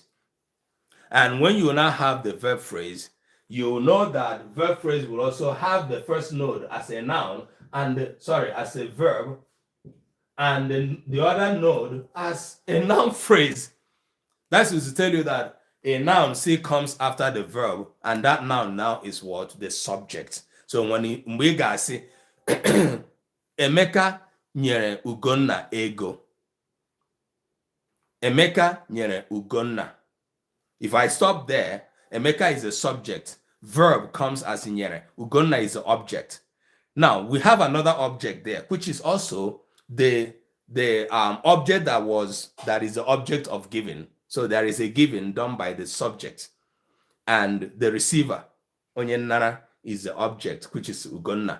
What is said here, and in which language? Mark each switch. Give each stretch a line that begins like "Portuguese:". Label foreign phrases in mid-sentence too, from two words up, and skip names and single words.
English: And when you now have the verb phrase, you know that verb phrase will also have the first node as a noun and as a verb, and then the other node as a noun phrase. That's to tell you that a noun still comes after the verb, and that noun now is what? The subject. So when we guys say
Igbo: Emeka nyere Ugonna ego. Emeka nyere Ugonna.
English: If I stop there, Emeka is a subject. Verb comes as in nyere. Ugonna is the object. Now we have another object there, which is also the object that is the object of giving. So there is a giving done by the subject, and the receiver, Onyenara, is the object, which is Ugonna.